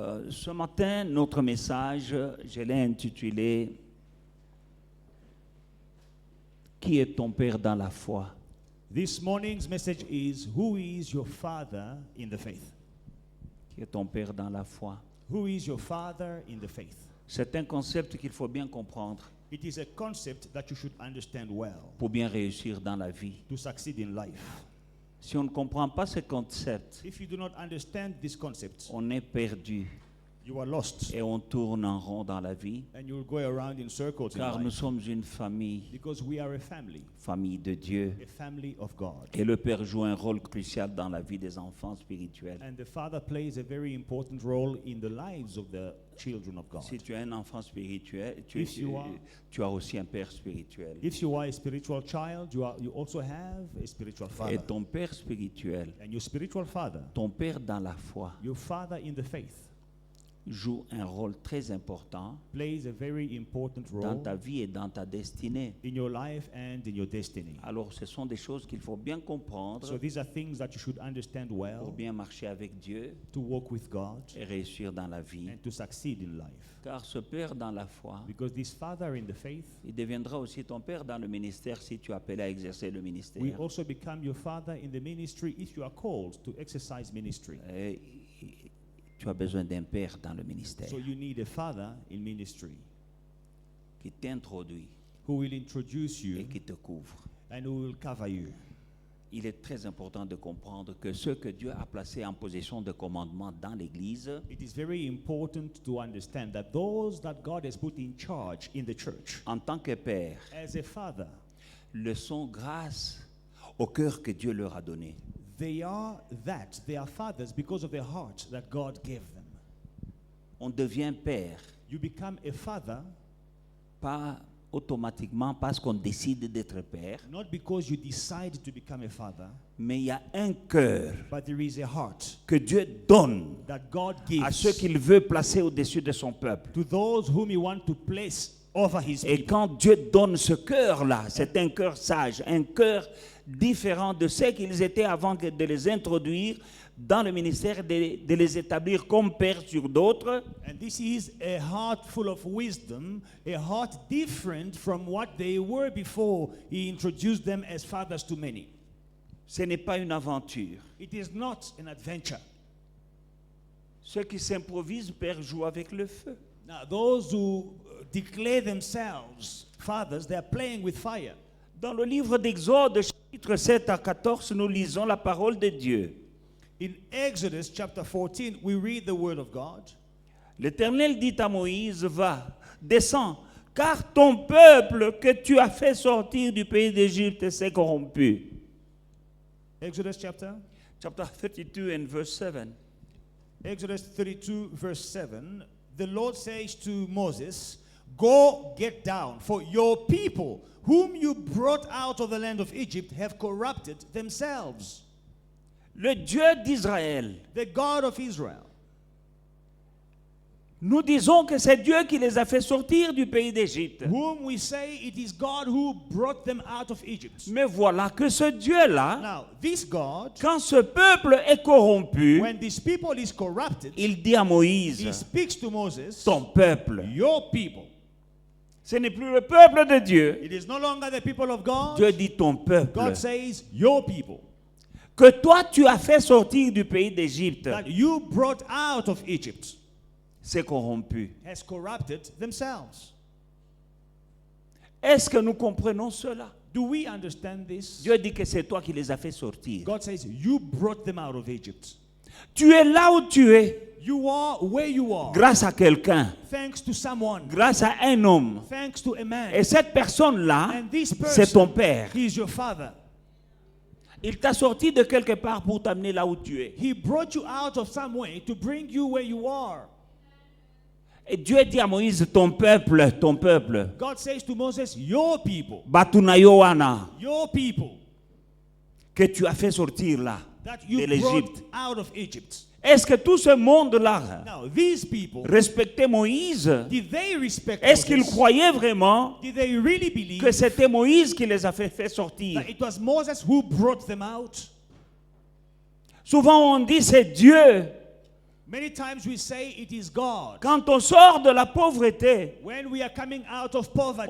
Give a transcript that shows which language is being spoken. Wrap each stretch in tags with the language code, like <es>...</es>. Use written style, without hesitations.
<fr>Ce matin, notre message, je l'ai intitulé « Qui est ton Père dans la foi ?»</fr> <en>This morning's message is, who is your father in the faith?</en> <fr>Qui est ton Père dans la foi?</fr> <en>Who is your father in the faith?</en> <fr>C'est un concept qu'il faut bien comprendre</fr> <en>It is a concept that you should understand well</en> <fr>pour bien réussir dans la vie.</fr> <en>to succeed in life.</en> <fr>Si on ne comprend pas ce concept,</fr> <en>If you do not understand this concept,</en> <fr>on est perdu</fr> <en>you are lost</en> <fr>et on tourne en rond dans la vie,</fr> <en>and you will go around in circles in</en> <fr>car nous</fr> <en>life,</en> <fr>sommes une famille,</fr> <en>because we are a family</en> <fr>famille de Dieu.</fr> <en>of God.</en> <fr>Et le Père joue un rôle crucial dans la vie des enfants spirituels.</fr> <en>And the Father plays a very important role in the lives of the children of God.</en> <fr>Si tu es un enfant spirituel,</fr> <en>If you</en> <fr>tu as aussi un Père spirituel.</fr> <en>If you are a spiritual child, you also have a spiritual</en> <fr>Et</fr> <en>father.</en> <fr>ton Père spirituel,</fr> <en>And your spiritual father,</en> <fr>ton Père dans la foi,</fr> <en>your father in the faith,</en> <fr>joue un rôle très important</fr> <en>plays a very important</en> <fr>dans</fr> <en>role</en> <fr>ta vie et dans ta destinée.</fr> <en>in your life and in your destiny.</en> <fr>Alors, ce sont des choses qu'il faut bien comprendre</fr> <en>So these are things that you should understand</en> <fr>pour</fr> <en>well</en> <fr>bien marcher avec Dieu</fr> <en>to walk with God</en> <fr>et réussir dans la vie.</fr> <en>and to succeed in life.</en> <fr>Car ce Père dans la foi,</fr> <en>Because this father in the faith</en> <fr>il deviendra aussi ton Père dans le ministère si tu appelles à exercer le ministère.</fr> <en>will also become your father in the ministry if you are called to exercise ministry.</en> <fr>Et tu as besoin d'un Père dans le ministère</fr> <en>So you need a father in ministry</en> <fr>qui t'introduit</fr> <en>who will introduce</en> <fr>et</fr> <en>you</en> <fr>qui te couvre.</fr> <en>and who will cover you.</en> <fr>Il est très important de comprendre que ceux que Dieu a placés en position de commandement dans l'Église</fr> <en>It is very important to understand that those that God has put in charge in the church</en> <fr>en tant que Père</fr> <en>as a father,</en> <fr>le sont grâce au cœur que Dieu leur a donné.</fr> <en>they are fathers because of the heart that God gave them.</en> <fr>On devient Père</fr> <en>You become a father</en> <fr>pas automatiquement parce qu'on décide d'être Père,</fr> <en>not because you decide to become a father,</en> <fr>mais il y a un cœur</fr> <en>but there is a heart</en> <fr>que Dieu donne</fr> <en>that God</en> <fr>à ceux</fr> <en>gives</en> <fr>qu'il veut placer au-dessus de son peuple.</fr> <en>to those whom He wants to place over His</en> <fr>Et</fr> <en>people.</en> <fr>quand Dieu donne ce cœur-là, c'est un cœur sage, un cœur différent de ce qu'ils étaient avant de les introduire dans le ministère, de les établir comme pères sur d'autres.</fr> <en>And this is a heart full of wisdom, a heart different from what they were before He introduced them as fathers to many.</en> <fr>Ce n'est pas une aventure.</fr> <en>It is not an adventure.</en> <fr>Ceux qui s'improvisent, Père, jouent avec le feu.</fr> <en>Now, those who declare themselves fathers, they are playing with fire.</en> <fr>Dans le livre d'Exode, chapitre 7 à 14, nous lisons la parole de Dieu.</fr> <en>In Exodus chapter 14, we read the word of God.</en> <fr>L'Éternel dit à Moïse, va, descends, car ton peuple que tu as fait sortir du pays d'Égypte s'est corrompu.</fr> <en>Exodus chapter? Chapter 32 and verse 7. Exodus 32 verse 7. The Lord says to Moses, go get down, for your people, whom you brought out of the land of Egypt, have corrupted themselves.</en> <fr>Le Dieu d'Israël,</fr> <en>The God of Israel.</en> <fr>nous disons que c'est Dieu qui les a fait sortir du pays d'Égypte.</fr> <en>Whom we say it is God who brought them out of Egypt.</en> <fr>Mais voilà que ce Dieu-là,</fr> <en>Now, this God,</en> <fr>quand ce peuple est corrompu,</fr> <en>when this people is corrupted,</en> <fr>il dit à</fr> <en>He</en> <fr>Moïse,</fr> <en>speaks to Moses,</en> <fr>ton peuple.</fr> <en>your people.</en> <fr>Ce n'est plus le peuple de Dieu.</fr> <en>It is no longer the people of God.</en> <fr>Dieu dit ton peuple.</fr> <en>God says, your people,</en> <fr>Que toi tu as fait sortir du pays d'Égypte,</fr> <en>that you brought out of Egypt,</en> <fr>c'est corrompu.</fr> <en>has corrupted themselves.</en> <fr>Est-ce que nous comprenons cela?</fr> <en>Do we understand this?</en> <fr>Dieu dit que c'est toi qui les as fait sortir.</fr> <en>God says, you brought them out of Egypt.</en> <fr>Tu es là où tu es</fr> <en>You are where you are,</en> <fr>grâce à quelqu'un,</fr> <en>thanks to someone,</en> <fr>grâce à un homme.</fr> <en>thanks to a man.</en> <fr>Et cette personne-là,</fr> <en>And this</en> <fr>c'est ton</fr> <en>person,</en> <fr>père.</fr> <en>he is your father.</en> <fr>Il t'a sorti de quelque part pour t'amener là où tu es.</fr> <en>He brought you out of somewhere to bring you where you are.</en> <fr>Et Dieu dit à Moïse, ton peuple,</fr> <en>God says to Moses, your people,</en> <fr>Batunayoana, que tu as fait sortir là,</fr> <en>that</en> <fr>de</fr> <en>you</en> <fr>l'Égypte.</fr> <en>brought out of Egypt.</en> <fr>Est-ce que tout ce monde-là</fr> <en>Now, these people,</en> <fr>respectait Moïse?</fr> <en>did they respect</en> <fr>Est-ce qu'ils</fr> <en>Moses?</en> <fr>croyaient vraiment</fr> <en>Did they really believe</en> <fr>que c'était Moïse qui les a fait sortir?</fr> <en>that it was Moses who brought them out?</en> <fr>Souvent on dit c'est Dieu.</fr> <en>Many times we say it is God.</en> <fr>Quand on sort de la pauvreté,</fr> <en>When we are coming out of poverty,</en>